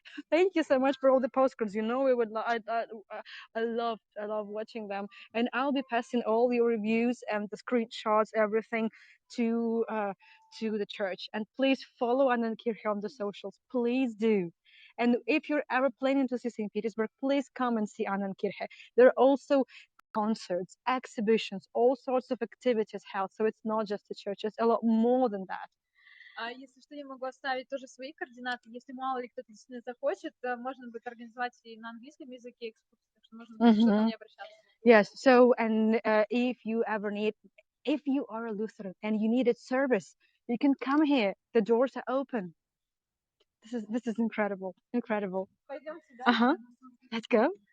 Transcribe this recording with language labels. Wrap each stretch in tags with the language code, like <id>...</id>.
<en>Thank you so much for all the postcards. You know, I love watching them, and I'll be passing all your reviews and the screenshots, everything, to the church. And please follow Annenkirche on the socials. Please do. And if you're ever planning to see Saint Petersburg, please come and see Annenkirche. There are also concerts, exhibitions, all sorts of activities held. So it's not just the church; it's a lot more than that.</en> <ru>Если что, я могу оставить тоже свои координаты. Если мало ли кто-то действительно захочет, можно будет организовать и на английском языке экскурсию, так что можно будет что-то ко мне обращаться.</ru> <en>Yes. So, and if you are a Lutheran and you needed service, you can come here. The doors are open. This is incredible.</en> <ru>Пойдемте, да?</ru> <en>Let's go.</en>